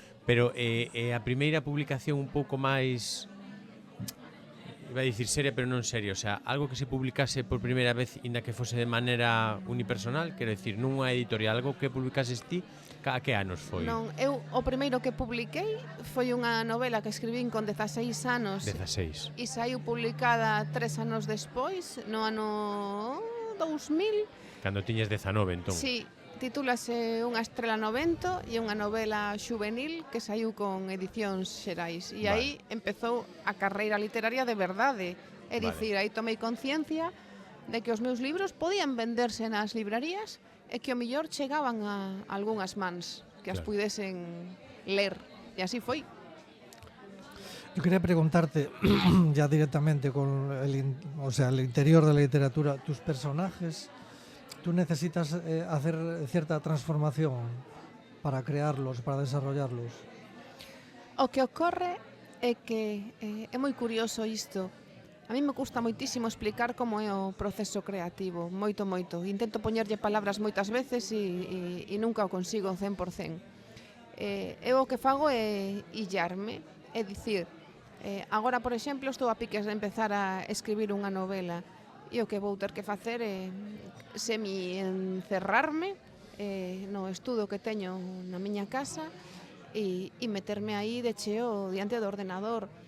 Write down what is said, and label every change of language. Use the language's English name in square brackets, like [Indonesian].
[Galician] Pero a primeira publicación un pouco máis, iba a dicir seria, pero non seria, o sea, algo que se publicase por primeira vez, inda que fose de maneira unipersonal, quero dicir, nunha editorial, algo que publicases ti, a que anos foi? Non, eu o primeiro que publiquei foi unha novela que escribín con 16 anos 16. e saiu publicada 3 anos despois, no ano 2000. Cando tiñes 19, entón. Sí, titúlase Unha estrela no vento e é unha novela xuvenil que saiu con Edicións Xerais. E aí empezou a carreira literaria de verdade. É dicir, aí tomei conciencia de que os meus libros podían venderse nas librarías e que o mellor chegaban a algunhas mans que as puidesen ler. E así foi. [Spanish] Yo quería preguntarte ya directamente con el interior de la literatura, tus personajes, ¿tú necesitas hacer cierta transformación para crearlos, para desarrollarlos? [Galician] O que ocorre é que é moi curioso isto. A mí me custa moitísimo explicar como é o proceso creativo, moito. Intento poñerlle palabras moitas veces e nunca o consigo 100%. Eu o que fago é illarme, é dicir, agora, por exemplo, estou a piques de empezar a escribir unha novela e o que vou ter que facer é semi-encerrarme no estudo que teño na miña casa e meterme aí de cheo diante do ordenador.